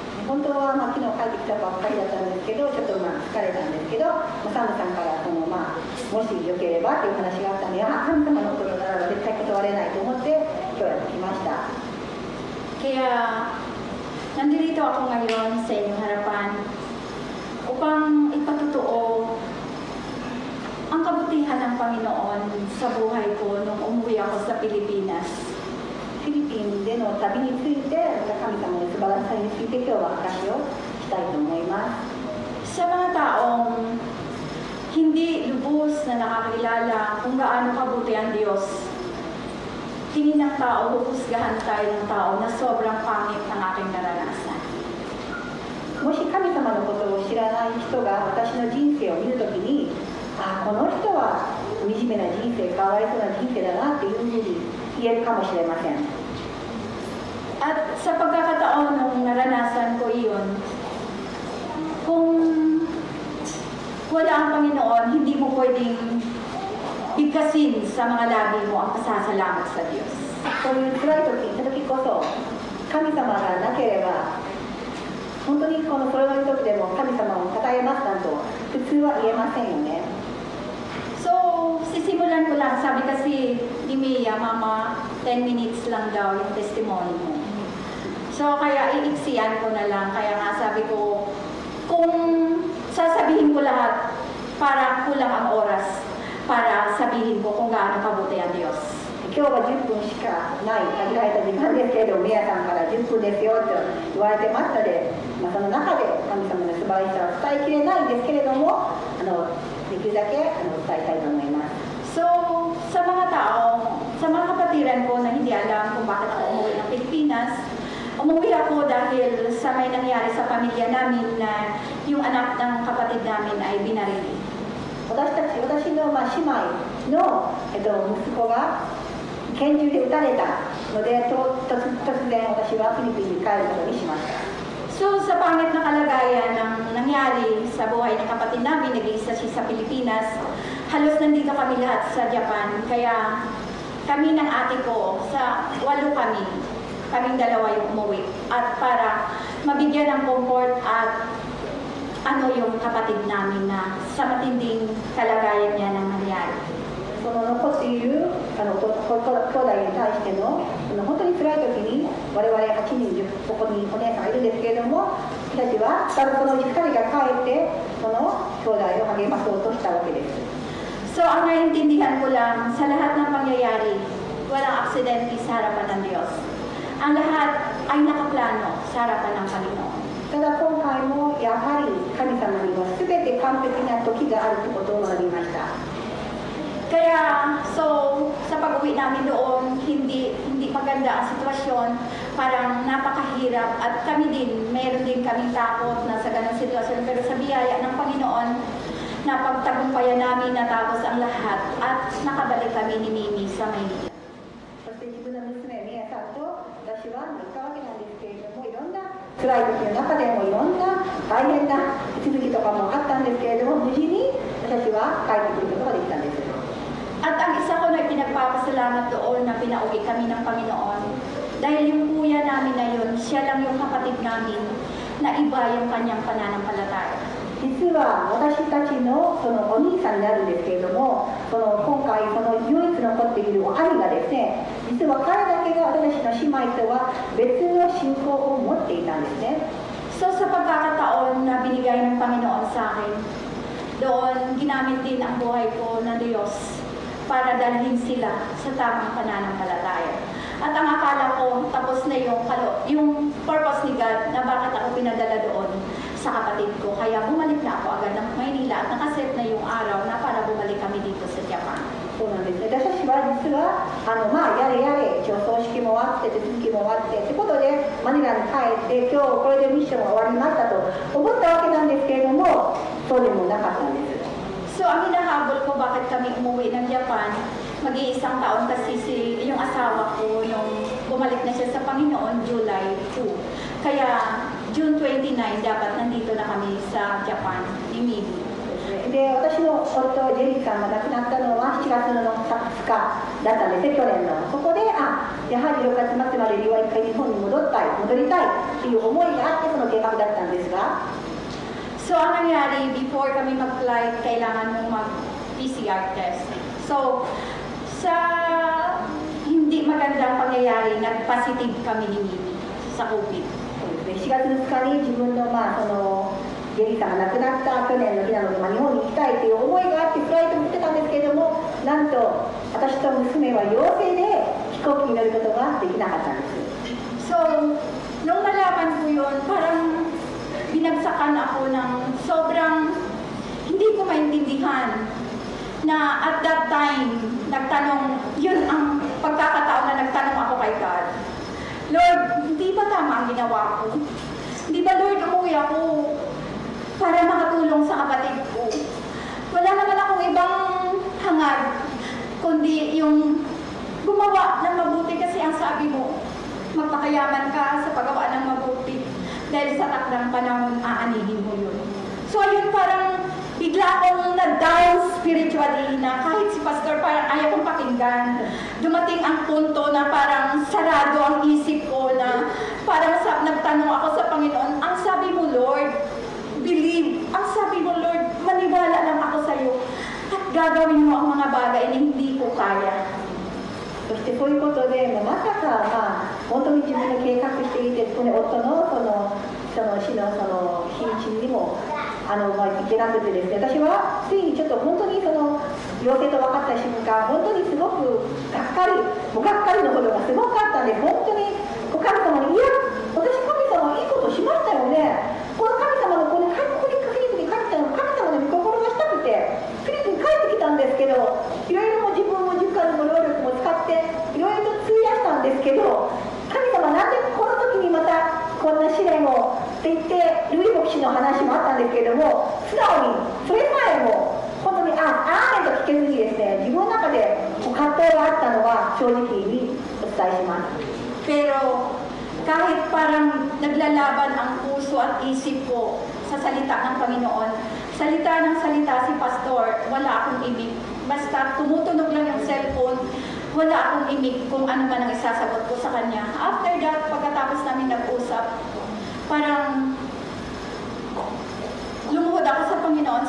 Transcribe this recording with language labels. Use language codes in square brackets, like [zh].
[ja] 本当は昨日帰ってきたばっかりだったんですけど、ちょっと疲れたんですけど、サムさんからもしよければという話があったので、神様のことならば絶対断れないと思って今日やってきました。 [tl] Kaya nandito ako ngayon sa inyong harapan upang ipatotoo ang kabutihan ng Panginoon sa buhay ko nung umuwi ako sa Pilipinas. [ja] フィリピンでの旅について、神様の素晴らしさについて今日は証しをしたいと思います。 [tl] Sa mga taong hindi lubos na nakakilala kung gaano kabuti ang Diyos, tingin ng tao, huhusgahan tayo ng tao na sobrang pangit ang aking naranasan. [ja] もし神様のことを知らない人が私の人生を見るときに、この人は惨めな人生、かわいそうな人生だなっていうふうに言えるかもしれません。 [tl] At sa pagkakataon nung naranasan ko iyon, kung wala ang Panginoon, hindi mo pwedeng bigkasin sa mga labi mo ang pasasalamat sa Diyos. [ja] そういう辛い時こそ神様がなければ本当にそれの時でも神様を称えますなんと普通は言えませんよね。 [tl] So, sisimulan ko lang. Sabi kasi ni Mia, Mama, [en] 10 minutes [tl] lang daw yung testimony mo. So, kaya iiksian ko na lang. Kaya nga sabi ko, kung sasabihin ko lahat, para kulang ang oras para sabihin ko kung gaano kabuti ang Diyos. [ja] 今日は10分しかない限られた時間ですけれども、宮さんから10分ですよと言われてますので、その中で神様の素晴らしさを伝えきれないんですけれども、できるだけ伝えたいと思います。 [tl] So, sa mga kapatiran ko na hindi alam kung bakit ako umuwi ng Pilipinas, umuwi ako dahil sa may nangyari sa pamilya namin na yung anak ng kapatid namin ay binarili. [ja] 私の姉妹の息子が拳銃で撃たれたので、突然私はフィリピンに帰ることにしました。 [tl] So, sa pangit na kalagayan ng nangyari sa buhay ng kapatid namin, nag-iisa siya sa Pilipinas, halos nandito kami lahat sa Japan. Kaya kami ng ate ko, sa 8 kami, kaming dalawa yung umuwi. At para mabigyan ng comfort at ano yung kapatid namin na sa matinding kalagayan niya na nangyari. [ja] その残っている兄弟に対しての本当に辛い時に我々8人ここにお姉さんがいるんですけれども、私たちは多分このうち2人が帰ってその兄弟を励まそうとしたわけです。 [tl] So ang naiintindihan ko lang, sa lahat ng pangyayari, walang aksidente sa harapan ng Diyos. Ang lahat ay nakaplano sa harapan ng Panginoon. [ja] ただ今回もやはり神様には全て完璧な時があるということを学びました。 [tl] Kaya, so, sa pag-uwi namin doon, hindi maganda ang sitwasyon, parang napakahirap at kami din, meron din kaming takot na sa ganang sitwasyon, pero sa biyaya ng Panginoon, napagtagumpayan namin natapos ang lahat at nakabalik kami ni Mimi sa Maynila. [ja] そして自分の娘ミヤさんと私は行ったわけなんですけれども、いろんな辛い時の中でもいろんな大変な手続きとかもあったんですけれども、無事に私は帰ってくることができたんです。 [tl] At ang isa ko na pinagpapasalamat doon na pinauwi kami ng Panginoon, dahil yung kuya namin na yun, siya lang yung kapatid namin na iba yung kanyang pananampalataya. [ja] 実は私たちのそのお兄さんになるんですけれども、その今回その唯一残っている兄がですね、実は彼だけが私たちの姉妹とは別の信仰を持っていたんですね。 [tl] So sa pagkakataon na binigay ng Panginoon sa akin, doon ginamit din ang buhay ko na Diyos para dalhin sila sa tamang pananampalataya. At ang akala ko, tapos na yung purpose ni God na bakit ako pinadala doon sa kapatid ko. Kaya bumalik na ako agad ng Maynila at nakaset na yung araw na para bumalik kami dito sa Japan. [ja] そうなんですね。私たちは実はやれやれ一応葬式も終わって手続きも終わってってことでマニラに帰って今日これでミッションが終わりましたと思ったわけなんですけれども、そうでもなかったんです。 [tl] So, ang hinahabol ko bakit kami umuwi ng Japan, mag-iisang taon kasi yung asawa ko, nung bumalik na siya sa Panginoon, July 2. Kaya, June 29, dapat nandito na kami sa Japan, ni Mimi. [ja] で、私の夫、ジェリーさんが亡くなったのは7月の20日だったんですね、去年の。そこで、やはり6月末までには一回日本に戻りたいっていう思いがあって、その計画だったんですが、 [tl] So, ang nangyari, before kami mag-flight, kailangan mong mag-PCR test. So, sa hindi magandang pangyayari, nag-positive kami ni Mimi sa COVID. [ja] 4月2日に自分の、そのジェリーさんが亡くなった去年の日なので、日本に行きたいという思いがあってフライトに行ってたんですけれども、なんと私と娘は陽性で飛行機に乗ることができなかったんです。 [tl] So, nung nalaman ko yun, parang binagsakan ako ng sobrang hindi ko maintindihan na [en] at that time, [tl] nagtanong, yun ang pagkakataon na nagtanong ako kay God. Lord, hindi ba tama ang ginawa ko? Hindi ba, Lord, umuwi ako para makatulong sa kapatid ko? Wala naman akong ibang hangad, kundi yung gumawa ng mabuti kasi ang sabi mo, magpakayaman ka sa paggawa ng mabuti. Dahil sa takdang panahon, aanihin mo yun. So, ayun, parang bigla akong na-down spiritually na kahit si Pastor parang ayaw kong pakinggan. Dumating ang punto na parang sarado ang isip ko na parang nagtanong ako sa Panginoon, ang sabi mo, Lord, believe. Ang sabi mo, Lord, maniwala lang ako sa iyo at gagawin mo ang mga bagay na hindi ko kaya. [ja] そしてそういうことで、まさか、本当に自分の計画していて、夫の死の日にちにも行けなくてですね、私はついにちょっと本当に陽性と分かった瞬間、本当にすごくがっかりのほどがすごかったんで、本当に神様に、いや、私神様いいことしましたよね。この神様のこのフィリピンに帰ってきたの、神様の御心がしたくて、フィリピンに帰ってきたんですけど、いろいろ自分も時間も労力も使っていろいろと費やしたんですけど、神様なんでこの時にまたこんな試練をって言ってルイ牧師の話もあったんですけれども、素直にそれさえも本当にアーメンと聞けずにですね、自分の中で葛藤があったのは正直にお伝えします。 [tl] Pero kahit parang naglalaban ang puso at isip ko sa salita ng Panginoon, salita ng salita si Pastor, wala akong ibig. Basta tumutunog lang yung cellphone, wala akong imig kung ano man ang isasagot ko sa kanya. [en] After that, [tl] pagkatapos namin nag-usap, parang lumuhod ako sa Panginoon.